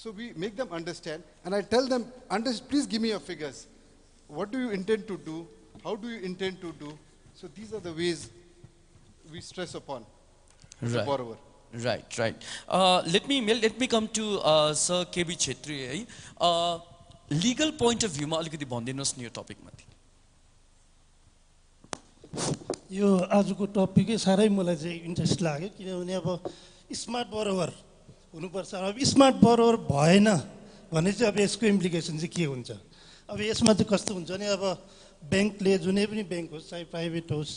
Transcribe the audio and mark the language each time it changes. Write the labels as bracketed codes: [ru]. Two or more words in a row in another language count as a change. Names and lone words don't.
[en] So we make them understand, and I tell them, please give me your figures. What do you intend to do? How do you intend to do? So these are the ways we stress upon the borrower. Right, right. Let me come to Sir KB Chetri. Legal point of view, [ne] म अलिकति भन्दिनुहोस् न यो topic माथि. यो आजको टपिकै साह्रै मलाई चाहिँ इन्ट्रेस्ट लाग्यो किनभने अब [en] smart borrower [ne] हुनुपर्छ अब [en] smart borrower [ne] भएन भने चाहिँ अब यसको इम्प्लिकेसन चाहिँ के हुन्छ अब यसमा चाहिँ कस्तो हुन्छ भने अब ब्याङ्कले जुनै पनि ब्याङ्क होस् चाहे प्राइभेट होस्